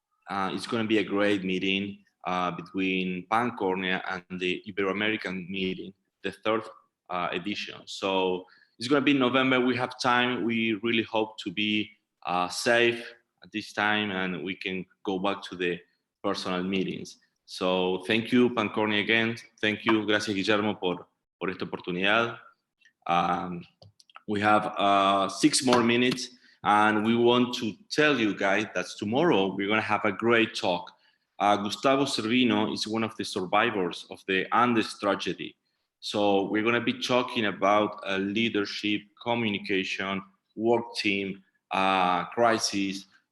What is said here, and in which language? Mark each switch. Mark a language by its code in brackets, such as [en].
[en] It's going to be a great meeting between Pancornea and the Ibero-American meeting, the third edition. So it's going to be in November. We have time. We really hope to be safe at this time and we can go back to the personal meetings. So thank you, Pancornea, again. Thank you. [es] Gracias, Guillermo, por esta oportunidad. [en] We have 6 more minutes. And we want to tell you guys that tomorrow we're going to have a great talk. Gustavo Servino is one of the survivors of the Andes tragedy. So we're going to be talking about leadership, communication, work team, crisis.